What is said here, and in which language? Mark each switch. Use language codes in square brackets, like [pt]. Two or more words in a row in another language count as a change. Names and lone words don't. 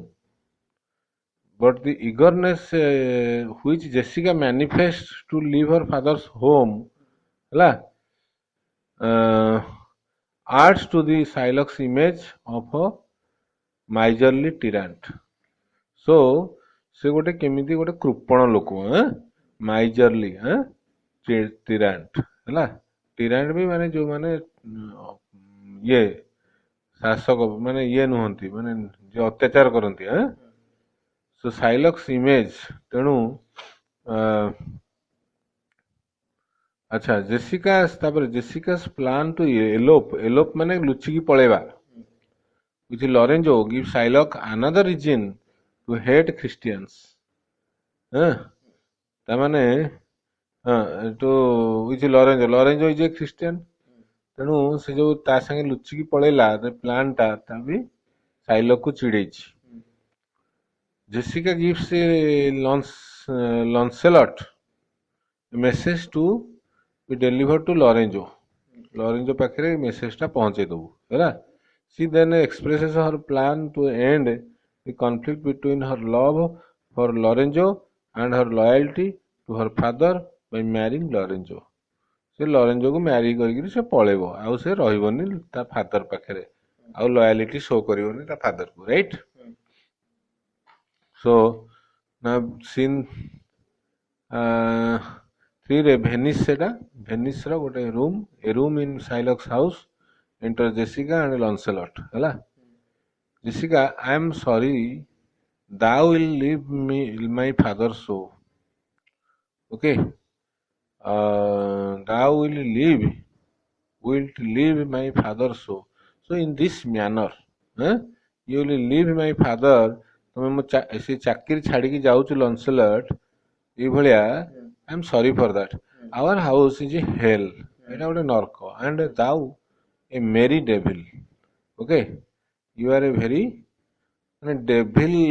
[en] But the eagerness which Jessica manifests to leave her father's home, ହେଲା, adds to the Shylock's image of a miserly tyrant. [or] So ସେ ଗୋଟେ କେମିତି ଗୋଟେ କୃପଣ ଲୋକ, [en] miserly, tyrant [or] ହେଲା. ଟିରାଣ୍ଟ ବି ମାନେ ଯୋଉମାନେ ଇଏ ଶାସକ ମାନେ ଇଏ ନୁହନ୍ତି, ମାନେ ଯେ ଅତ୍ୟାଚାର କରନ୍ତି. [en] so Shylock's image [or] ତେଣୁ ଆଚ୍ଛା ଜେସିକା ତାପରେ [en] ଜେସିକା's plan to elope [or] ମାନେ ଲୁଚିକି ପଳେଇବା [en] with Lorenzo gives Shylock another reason to hate Christians. ତାମାନେ to with Lorenzo is a Christian. [or] ତେଣୁ ସେ ଯୋଉ ତା ସାଙ୍ଗେ ଲୁଚିକି ପଳେଇଲା ପ୍ଲାନ ଟା ତା ବି ସାଇଲକ୍ କୁ ଚିଡେଇଛି. [en] ଜେସିକା gives Lancelot a message to be delivered to Lorenzo. [or] Lorenzo ପାଖରେ ମେସେଜ ଟା ପହଞ୍ଚେଇ ଦବୁ ହେଲା. [en] She then expresses her plan to end the conflict between her love for Lorenzo and her loyalty to her father by marrying Lorenzo. [or] ସେ ଲରେଞ୍ଜୋକୁ ମ୍ୟାରି କରିକିରି ସେ ପଳେଇବ, ଆଉ ସେ ରହିବନି ତା ଫାଦର ପାଖରେ, ଆଉ [en] loyalty show [or] କରିବନି ତା ଫାଦରକୁ, ରାଇଟ୍? ସୋ ନା ସିନ୍ 3ରେ ଭେନିସ୍, ସେଟା ଭେନିସ୍ର ଗୋଟେ ରୁମ୍, [en] a room in Shylock's house, enter Jessica and Lancelot [or] ହେଲା. [en] Jessica, I am sorry, thou will leave me my father's soul. Okay, thou wilt leave my father's soul. So in this manner, you will leave my father. [or] ତମେ ମୋ ସେ ଚାକିରି ଛାଡ଼ିକି ଯାଉଛୁ ଲନ୍ସେଲଟ୍ ଏଇଭଳିଆ. [en] I am sorry for that. Our house is a hell, [or] ଏଇଟା ଗୋଟେ ନର୍କ. [en] And thou a merry devil. Okay, you are a very ମାନେ ଡେଭିଲ୍.